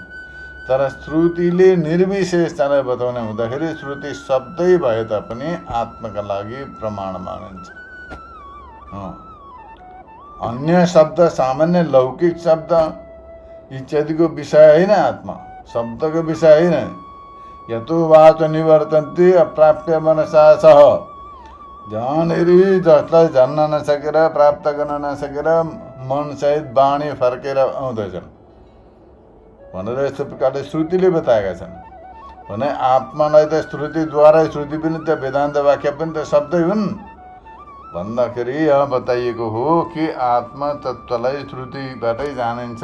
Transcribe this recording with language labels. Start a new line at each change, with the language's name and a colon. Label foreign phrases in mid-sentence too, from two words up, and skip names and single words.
Nepali: तर श्रुतिले निर्विशेषतालाई बताउने हुँदाखेरि श्रुति शब्दै भए तापनि आत्माका लागि प्रमाण मानिन्छ। अन्य शब्द सामान्य लौकिक शब्द इत्यादिको विषय होइन, आत्मा शब्दको विषय होइन।
Sanskrit: यतो वाच निवर्तन्ते अप्राप्य मनसा सह।
Nepali: जहाँनिर जसलाई जान्न नसकेर प्राप्त गर्न नसकेर मनसहित वाणी फर्केर आउँदैछन् भनेर यस्तो प्रकारले श्रुतिले बताएका छन्। भने आत्मालाई त श्रुतिद्वारै, श्रुति पनि त वेदान्त वाक्य पनि त शब्दै हुन् भन्दाखेरि यहाँ बताइएको हो कि आत्मा तत्त्वलाई श्रुतिबाटै जानिन्छ।